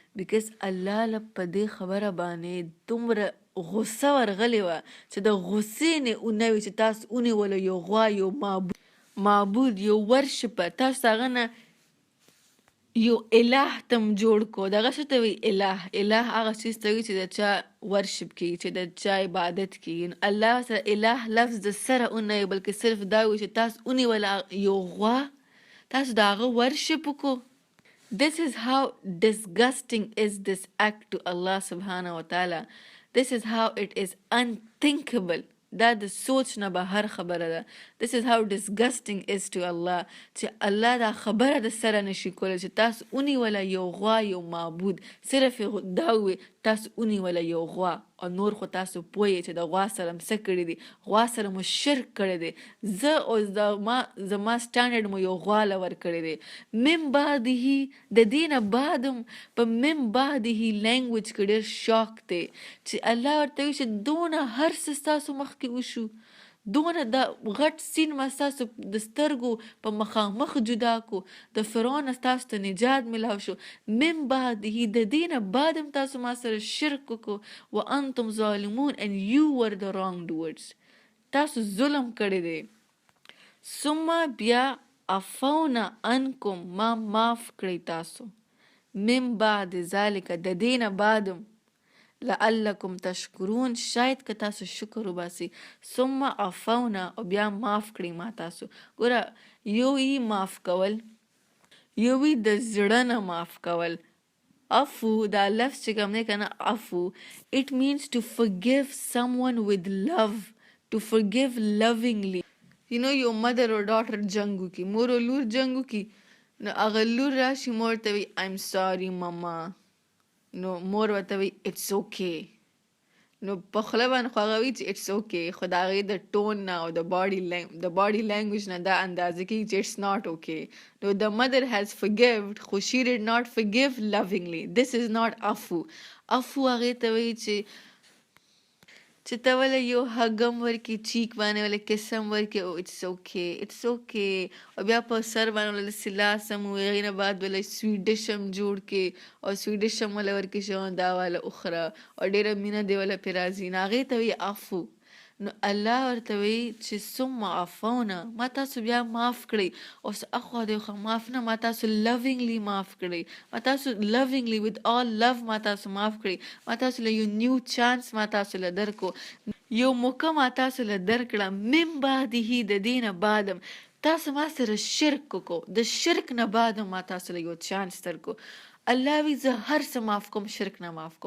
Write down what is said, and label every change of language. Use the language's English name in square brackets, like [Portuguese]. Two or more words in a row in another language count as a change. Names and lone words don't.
[Pashto] بیکاز الله له په دې خبره باندې دومره غصه ورغلې وه چې د غصې نه ونه وي چې تاسو ونیوله یو غوا، یو معبود، یو ورشپر، تاسو هغه نه یو اله تم جوړ کو. دغه څه ته وایي اله هغه څیز ته وایي چې د چا ورشپ کیږي، چې د چا عبادت کیږي. الله سره اله لفظ د سره ونه وي، بلکې صرف دا وایي چې تاسو ونیوله یو غوا، تاسو د هغه ورشپ وکړو. [English] This is how disgusting is this act to Allah [Arabic] سبحانه وتعالى. [English] This is how it is unthinkable. [Pashto] دا د سوچ نه بهر خبره ده. [English] This is how disgusting is to Allah. [Pashto] چې الله دا خبره د سره نشي کولی چې تاسو ونیوله یو غوا، یو معبود. صرف دا ووی تاسو ونیوله یو غوا، او نور خو تاسو پوهیږئ چې د غوا سره م څه کړي دي. غوا سره مو شرک کړی دی. زه او زما سټانډرډ مو یو غوا له ورکړی دی. [Arabic] من بعده، [Pashto] د دې نه بعد هم په [Arabic] من بعده [Pashto] لینګویج کې ډېر شاک دی چې الله ورته وایي چې دونه هر څه ستاسو مخکې وشو، دونه دا غټ سین ما ستاسو د سترګو په مخامخ جدا کو، د فرعون ستاسو ته نجات ملاو شو. [Arabic] من بعده، [Pashto] د دې نه بعد هم تاسو ما سره شرک وکړو. [Arabic] وانتم ظالمون [English] and you were the wrongdoers. [Pashto] تاسو ظلم کړی دی. ثم بیا [Arabic] عفونا عنکم، [Pashto] ما معاف کړی تاسو. [Arabic] من بعد ذالک، [Pashto] د دې نه بعد هم [Arabic] لعلکم تشکرون، [Pashto] شاید که تاسو شکر وباسئ. [Arabic] ثم عفونا، [Pashto] او بیا معاف کړئ ما تاسو. ګوره یو یې معاف کول، یو یې د زړه نه معاف کول. عفو دا لفظ چې کوم دی که نه، عفو [English] it means to forgive someone with love, to forgive lovingly. you know [Pashto] یو [English] mother or daughter [Pashto] جنګ وکړي، مور او لور جنګ وکړي، نو هغه لور راشي مور ته وي [English] I'm sorry [Pashto] ماما، نو مور ورته وایي [English] it's okay. [Pashto] نو په خوله باندې خو هغه وایي چې [English] it's okay, [Pashto] خو د هغې د ټون نه او د باډي لینګویج نه دا اندازه کېږي چې [English] it's not okay. [Pashto] نو د [English] mother has forgived خو she did not forgive lovingly. this is not [Pashto] عفو. عفو هغې ته وایي چې ته وله یو هګم ورکړي، چیک باندې وله کسم ورکړي، او [English] it's okay, [Pashto] او بیا په سر باندې وله داسې لاس هم ووایي. هغې نه بعد وله [English] sweet dish [Pashto] هم جوړ کړي او [English] sweet dish [Pashto] هم وله ورکړي چې دا واله وخوره، او ډېره مینه دې وله پرې راځي. نو هغې ته وایي عفو. نو الله ورته وایي چې [Arabic] ثم عفونا، [Pashto] ما تاسو بیا معاف کړئ. اوس اخوا دیخوا معاف نه، ما تاسو lovingly معاف کړئ، ما تاسو [English] lovingly with all love [Pashto] ما تاسو معاف کړئ. ما تاسو له یو [English] new chance [Pashto] ما تاسو له درکو، یو موقع ما تاسو له درکړه. من بعده، د دې نه بعد هم تاسو ما سره شرک وکړو، د شرک نه بعد هم ما تاسو له یو چانس درکو. الله وی زه هر څه معاف کوم، شرک نه معاف کوم.